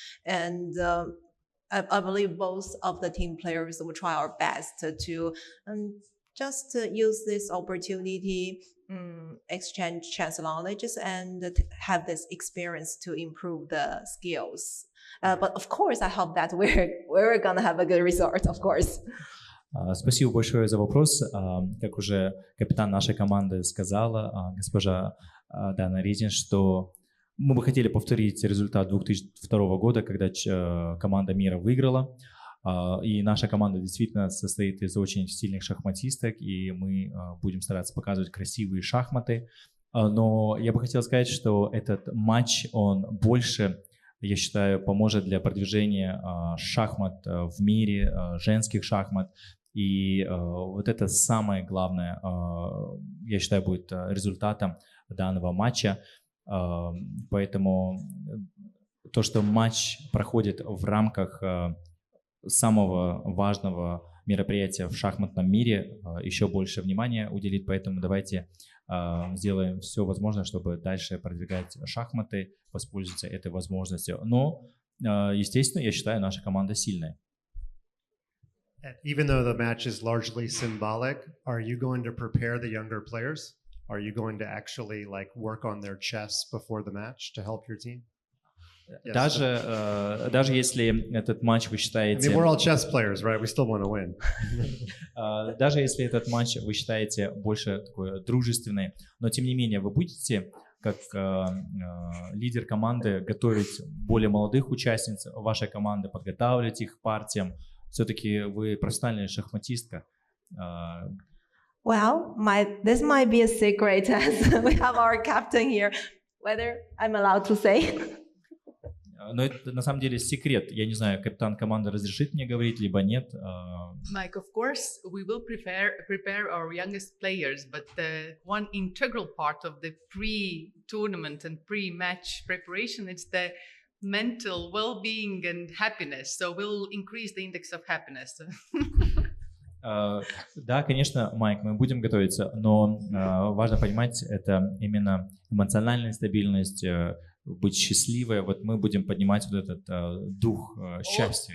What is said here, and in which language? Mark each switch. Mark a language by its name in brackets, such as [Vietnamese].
[English] And I believe both of the team players will try our best to just use this opportunity, exchange chess knowledges, and have this experience to improve the skills. But of course, I hope that we're gonna have a good result, of course. [Russian] Спасибо большое за вопрос. Как уже капитан нашей команды сказала, госпожа Дана Резин, что мы бы хотели повторить результат 2002 года, когда команда мира выиграла. И наша команда действительно состоит из очень сильных шахматисток, и мы будем стараться показывать красивые шахматы. Но я бы хотел сказать, что этот матч, он больше, я считаю, поможет для продвижения шахмат в мире, женских шахмат. И вот это самое главное, я считаю, будет результатом данного матча. Поэтому то, что матч проходит в рамках самого важного мероприятия в шахматном мире, еще больше внимания уделит. Поэтому давайте сделаем все возможное, чтобы дальше продвигать шахматы, воспользоваться этой возможностью. Но, естественно, я считаю, наша команда сильная. [English] Even though the match is largely symbolic, are you going to prepare the younger players? Are you going to actually work on their chess before the match to help your team? Yes. [Russian] Даже если этот матч вы считаете... [English] I mean, we're all chess players, right? We still want to win. [Russian] Даже если этот матч вы считаете больше такой дружественный, но тем не менее вы будете, как лидер команды, готовить более молодых участниц вашей команды, подготавливать их к партиям. Все-таки вы профессиональная шахматистка. [English] Well, this might be a secret as we have our captain here. Whether I'm allowed to say. [Russian] Но это на самом деле секрет. Я не знаю, капитан команды разрешит мне говорить, либо нет. [English] Mike, of course, we will prepare our youngest players, but one integral part of the pre-tournament and pre-match preparation is the mental well-being and happiness. So we'll increase the index of happiness. [Russian] Да, конечно, Майк, мы будем готовиться, но важно понимать, это именно эмоциональная стабильность, быть счастливой. Вот мы будем поднимать вот этот дух счастья.